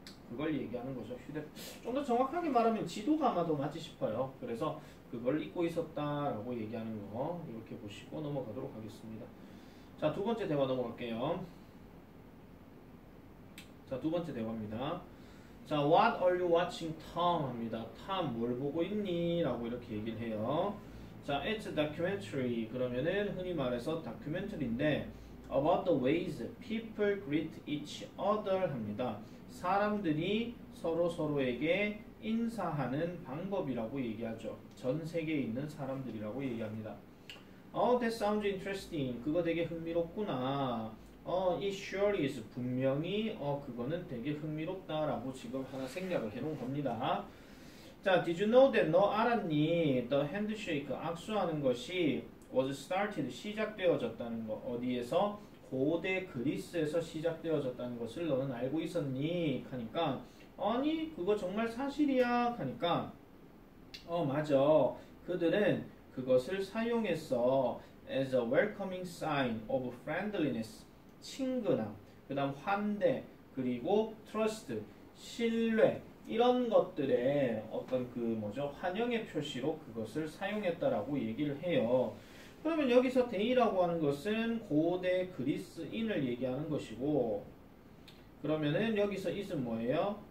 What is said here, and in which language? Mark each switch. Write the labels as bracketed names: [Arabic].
[Korean] 그걸 얘기하는 거죠. 좀 더 정확하게 말하면 지도가 아마도 맞지 싶어요. 그래서 그걸 잊고 있었다라고 얘기하는 거 이렇게 보시고 넘어가도록 하겠습니다. 자, 두 번째 대화 넘어갈게요. 자, 두 번째 대화입니다. [English] 자, what are you watching, Tom? [Korean] 합니다. Tom, 뭘 보고 있니? 라고 이렇게 얘기를 해요. [English] 자, it's a documentary. [Korean] 그러면은 흔히 말해서 다큐멘터리인데 [English] about the ways people greet each other [Korean] 합니다. 사람들이 서로에게 인사하는 방법이라고 얘기하죠. 전 세계에 있는 사람들이라고 얘기합니다. [English] That sounds interesting. [Korean] 그거 되게 흥미롭구나. [English] It sure is. [Korean] 분명히 그거는 되게 흥미롭다라고 지금 하나 생략을 해놓은 겁니다. [English] 자, did you know that? [Korean] 너 알았니? [English] The handshake, [Korean] 악수하는 것이 [English] was started, [Korean] 시작되어졌다는 거. 어디에서? 고대 그리스에서 시작되어졌다는 것을 너는 알고 있었니? 하니까 아니, 그거 정말 사실이야. 하니까 맞아. 그들은 그것을 사용했어. [English] as a welcoming sign of friendliness. [Korean] 친근함, 그 다음 환대, 그리고 trust, 신뢰, 이런 것들의 어떤 환영의 표시로 그것을 사용했다라고 얘기를 해요. 그러면 여기서 데이라고 하는 것은 고대 그리스인을 얘기하는 것이고, 그러면은 여기서 is은 뭐예요?